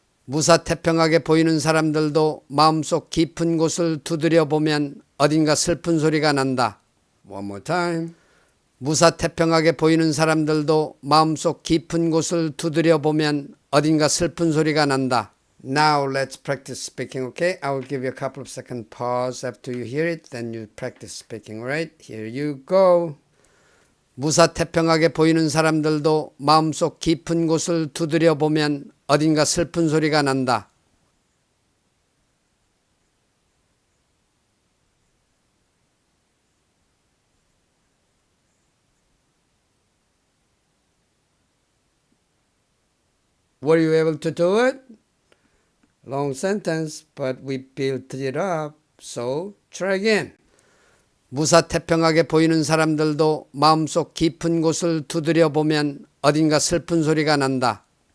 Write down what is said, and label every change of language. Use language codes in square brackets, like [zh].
[ko] 무사태평하게 보이는 사람들도 마음속 깊은 곳을 두드려 보면 어딘가 슬픈 소리가 난다. [en] One more time. [ko] 무사태평하게 보이는 사람들도 마음속 깊은 곳을 두드려 보면 어딘가 슬픈 소리가 난다. [en] Now let's practice speaking, okay? I will give you a couple of second pause after you hear it, then you practice speaking, right? Here you go. [ko] 무사태평하게 보이는 사람들도 마음속 깊은 곳을 두드려 보면 어딘가 슬픈 소리가 난다. [en] Were you able to do it? Long sentence, but we built it up, so try again. [ko] 무사태평하게 보이는 사람들도 마음속 깊은 곳을 두드려 보면 어딘가 슬픈 소리가 난다.